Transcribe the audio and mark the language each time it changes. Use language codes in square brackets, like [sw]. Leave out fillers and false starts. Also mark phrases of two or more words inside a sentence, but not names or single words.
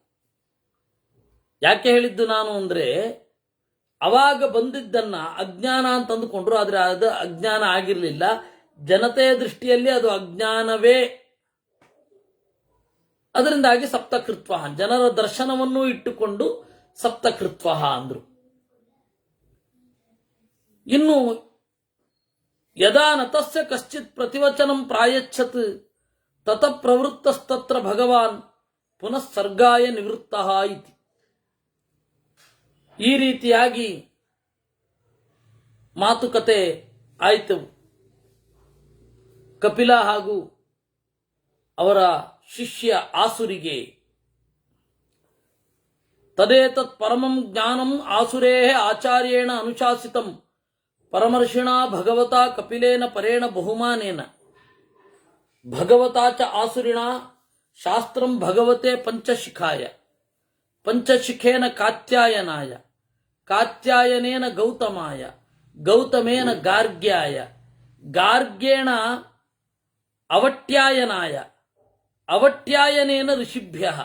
[kn] ಯಾಕೆ ಹೇಳಿದ್ದು ನಾನು ಅಂದ್ರೆ, ಅವಾಗ ಬಂದಿದ್ದನ್ನ ಅಜ್ಞಾನ ಅಂತ ಅಂದುಕೊಂಡ್ರು, ಆದ್ರೆ ಅದು ಅಜ್ಞಾನ ಆಗಿರಲಿಲ್ಲ. ಜನತೆಯ ದೃಷ್ಟಿಯಲ್ಲಿ ಅದು ಅಜ್ಞಾನವೇ. ಅದರಿಂದಾಗಿ ಸಪ್ತಕೃತ್ವ, ಜನರ ದರ್ಶನವನ್ನು ಇಟ್ಟುಕೊಂಡು ಸಪ್ತಕೃತ್ವ ಅಂದ್ರು. [sa] ಇನ್ನು यदा नतस्य कश्चित् प्रतिवचनं प्रायच्छत् तत प्रवृत्तस्तत्र भगवान् पुनः सर्गाय निवृत्तः इति. [kn] ಈ ರೀತಿಯಾಗಿ ಮಾತುಕತೆ ಆಯಿತು ಕಪಿಲ ಹಾಗೂ ಅವರ ಶಿಷ್ಯ ಆಸುರಿಗೆ. [sa] तदेतत् परमं ज्ञानं आसुरे आचार्येण अनुशासितं परमर्षिण भगवता कपिलेन परेण बहुमानेन भगवता च आसुरिण शास्त्रं भगवते पञ्चशिखाय पञ्चशिखेन कात्यायनाय कात्यायनेन गौतमाय गौतमेन गार्ग्याय गार्ग्येण अवट्यायनाय अवट्यायनेन ऋषिभ्य.